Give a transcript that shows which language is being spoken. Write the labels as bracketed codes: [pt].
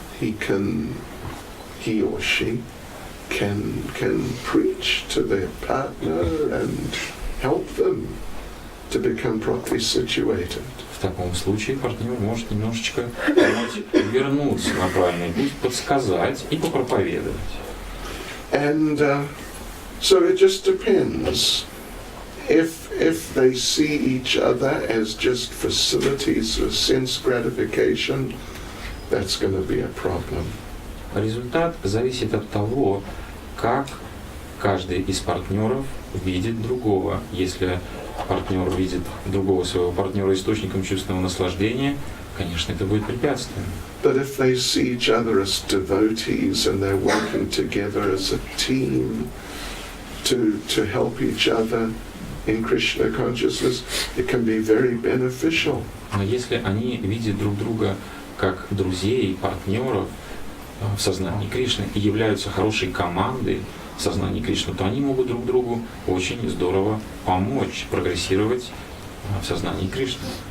[en] he or she can preach to their partner and help them to become properly situated. [ru] В таком случае партнер может немножечко вернуться на правильный путь, подсказать и попроповедовать. [en] And so it just depends. If they see each other as just facilities for sense gratification, that's going to be a problem. [ru] Результат зависит от того, как каждый из партнеров видит другого. Если партнер видит другого своего партнера источником чувственного наслаждения, конечно, это будет препятствием. [en] But if they see each other as devotees and they're working together as a team to help each other in Krishna consciousness, it can be very beneficial. [ru] Но если они видят друг друга как друзей, партнеров в сознании Кришны и являются хорошей командой в сознании Кришны, то они могут друг другу очень здорово помочь прогрессировать в сознании Кришны.